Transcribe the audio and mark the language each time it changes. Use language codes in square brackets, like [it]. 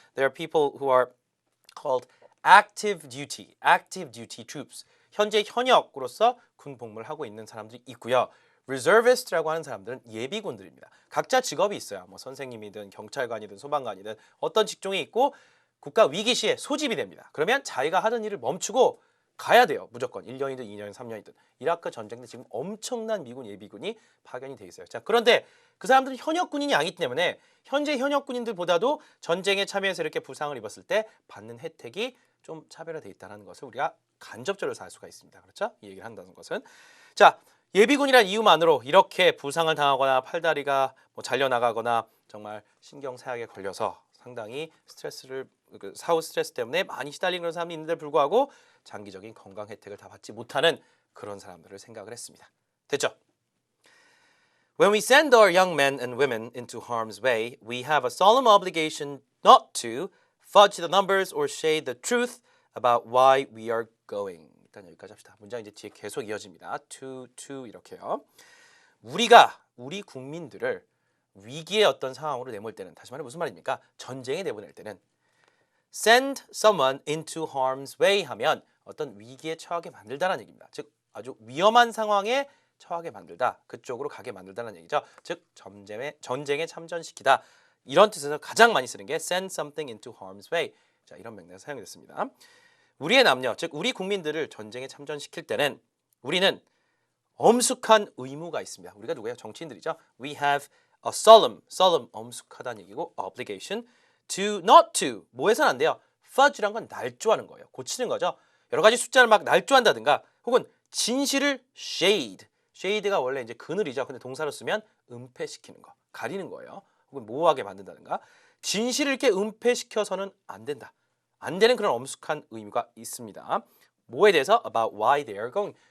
[en] There are people who are called active duty troops. [ko] 현재 현역으로서 군 복무를 하고 있는 사람들이 있고요. reservist라고 하는 사람들은 예비군들입니다. 각자 직업이 있어요. 뭐 선생님이든 경찰관이든 소방관이든 어떤 직종이 있고 국가 위기 시에 소집이 됩니다. 그러면 자기가 하던 일을 멈추고 가야 돼요. 무조건 1년이든 2년, 3년이든. 이라크 전쟁 때 지금 엄청난 미군 예비군이 파견이 돼 있어요. 자, 그런데 그 사람들은 현역 군인이 아니기 때문에 현재 현역 군인들보다도 전쟁에 참여해서 이렇게 부상을 입었을 때 받는 혜택이 좀 차별화돼 있다는 것을 우리가 간접적으로 알 수가 있습니다. 그렇죠? 이 얘기를 한다는 것은. 자, 예비군이란 이유만으로 이렇게 부상을 당하거나 팔다리가 뭐 잘려나가거나 정말 신경쇠약에 걸려서 상당히 사후 스트레스 때문에 많이 시달리는 그런 사람이 있는데 불구하고 장기적인 건강 혜택을 다 받지 못하는 그런 사람들을 생각을 했습니다. 됐죠? [en] When we send our young men and women into harm's way, we have a solemn obligation not to fudge the numbers or shade the truth about why we are going. [ko] 일단 여기까지 합시다. 문장 이제 뒤에 계속 이어집니다. to 이렇게요. 우리 국민들을 위기의 어떤 상황으로 내몰 때는, 다시 말해 무슨 말입니까? 전쟁에 내보낼 때는 [en] send someone into harm's way [ko] 하면 어떤 위기에 처하게 만들다라는 얘기입니다. 즉 아주 위험한 상황에 처하게 만들다, 그쪽으로 가게 만들다는 얘기죠. 즉 전쟁에 참전시키다, 이런 뜻에서 가장 많이 쓰는 게 [en] send something into harm's way. [ko] 자, 이런 맥락에서 사용됐습니다. 우리의 남녀, 즉 우리 국민들을 전쟁에 참전시킬 때는 우리는 엄숙한 의무가 있습니다. 우리가 누구예요? 정치인들이죠. [en] We have a solemn [ko] 엄숙하다는 얘기고 [en] obligation to not to, [ko] 뭐 해서는 안 돼요? fudge란 건 날조하는 거예요. 고치는 거죠. 여러 가지 숫자를 막 날조한다든가 혹은 진실을 shade가 원래 이제 그늘이죠. 근데 동사로 쓰면 은폐시키는 거, 가리는 거예요. 혹은 모호하게 만든다든가. 진실을 이렇게 은폐시켜서는 안 된다. 안 되는 그런 엄숙한 의미가 있습니다. 뭐에 대해서? [en] About why they are going.